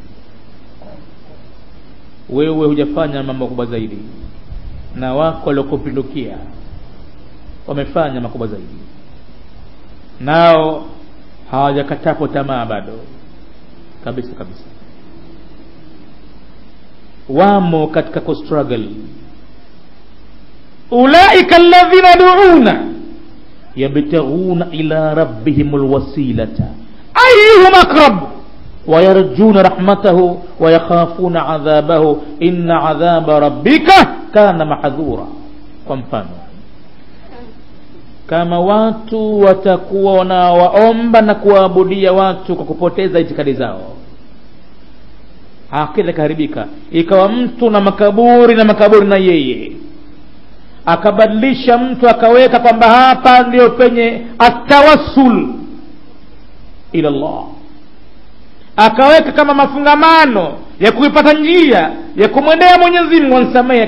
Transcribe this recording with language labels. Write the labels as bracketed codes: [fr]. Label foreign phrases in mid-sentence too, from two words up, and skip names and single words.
[sw] Wewe hujafanya mambo makubwa zaidi, na wako waliokupindukia wamefanya makubwa zaidi, nao hawajakatapo tamaa bado kabisa kabisa, wamo katika kustruggle. [ar] أولئك الذين يدعون يبتغون إلى ربهم الوسيلة أيهم أقرب ويرجون رحمته ويخافون عذابه إن عذاب ربك كان محذورا. [sw] Kwa mfano, kama watu watakuwa wanawaomba na kuabudia watu kwa kupoteza itikadi zao, akida kaharibika, ikawa mtu na makaburi na yeye, akabadilisha mtu akaweka kwamba hapa ndio penye atawassul [ar] إلى الله, [sw] akaweka kama mafungamano ya kuipata njia ya kumwendea Mwenyezi Mungu ansamehe.